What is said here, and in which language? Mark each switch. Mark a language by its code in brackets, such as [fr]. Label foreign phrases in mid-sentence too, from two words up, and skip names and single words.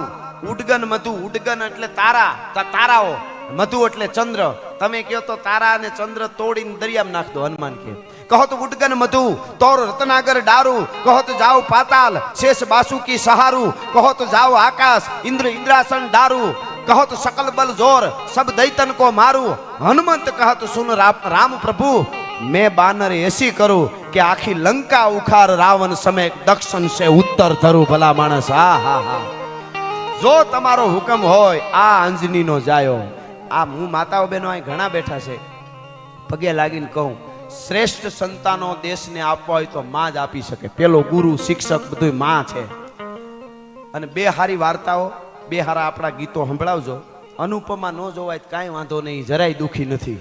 [hi] उडगन मधु, [gu] ઉડગન એટલે તારા, તારાઓ, મધુ એટલે ચંદ્ર. તમે કહો તો તારા અને ચંદ્ર તોડીને દરિયામાં નાખ દો. [hi] हनुमान के कहो तो उडगन मधु तोर रत्नागर डारूं, कहो तो जाओ पाताल शेष बासुकी सहारूं, कहो तो जाओ आकाश इन्द्रासन डारूं, कहो तो सकल बल जोर सब दैतन को मारू. हनुमंत कहत सुन राम प्रभु मैं बानर ऐसी करूं कि आखी लंका उखार रावण समेत दक्षिण से उत्तर धरू भला मानस। [gu] હા હા હા જો તમારો હુકમ હોય આ અંજની નો જાયો। आ હું માતાઓ બહેનો અહીં ઘણા બેઠા છે, પગે લાગીને કહું, શ્રેષ્ઠ સંતાનો દેશને આપવા હોય તો માં જ આપી શકે. પેલો ગુરુ શિક્ષક બધું માં છે. અને બે હારી વાર્તાઓ, બે હારા આપણા ગીતો સંભળાવજો. અનુપમા ન જોવાય તો કાંઈ વાંધો નહીં, જરાય દુખી નથી.